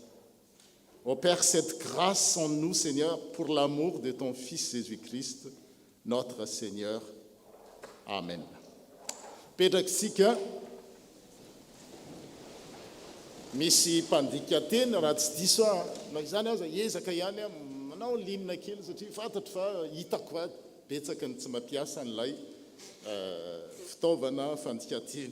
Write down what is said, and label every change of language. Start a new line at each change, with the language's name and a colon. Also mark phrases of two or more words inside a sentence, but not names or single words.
French: Opère cette grâce en nous, Seigneur, pour l'amour de ton Fils Jésus-Christ, notre Seigneur. Amen.
Malagasy: Petraksika misy mpandika teny raha tsy diso na izany aza ezaka ihany manao linina kely satria fantatro fa hitako va betsaka ny tsy mampiasa n'ilay fitaovana fandika-teny.